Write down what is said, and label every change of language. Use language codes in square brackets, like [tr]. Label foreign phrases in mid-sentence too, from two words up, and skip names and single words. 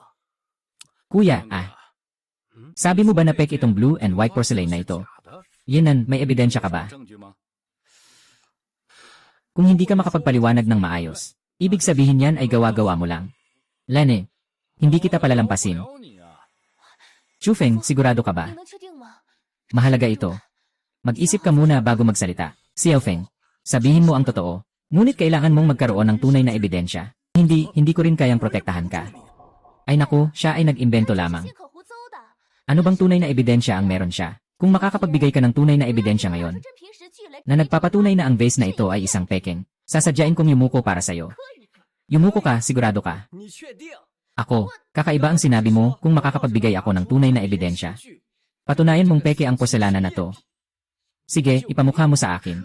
[tl] Kuya, sabi mo ba na pek itong [en] blue and white porcelain [tl] na ito? Yinan, may ebidensya ka ba? [zh] 证据吗？ [tl] Kung hindi ka makapagpaliwanag ng maayos, ibig sabihin yan ay gawa-gawa mo lang. Lane, hindi kita palalampasin. [zh] 聊你啊！ [tl] Chufeng, sigurado ka ba? [zh] 你能确定吗？ [tl] Mahalaga ito. Mag-isip ka muna bago magsalita. Xiaofeng, sabihin mo ang totoo. Ngunit kailangan mong magkaroon ng tunay na ebidensya. Hindi ko rin kayang protektahan ka. Ay naku, siya ay nag-imbento [zh] 这 [tl] lamang. [zh] 些可胡诌的。 [tl] Ano bang tunay na ebidensya ang meron siya? Kung makakapagbigay ka ng tunay na ebidensya ngayon, [zh] 真凭实据来 [tl] na nagpapatunay na ang vase na ito ay isang pekeng, sasadyain kong yumuko para sa'yo. Yumuko ka, sigurado ka. [zh] 你确定？ [tl] Ako, kakaiba ang sinabi mo kung makakapagbigay ako ng tunay na ebidensya. [zh] 实据 [tl] Patunayan mong peke ang porselana na to. Sige, ipamukha mo sa akin.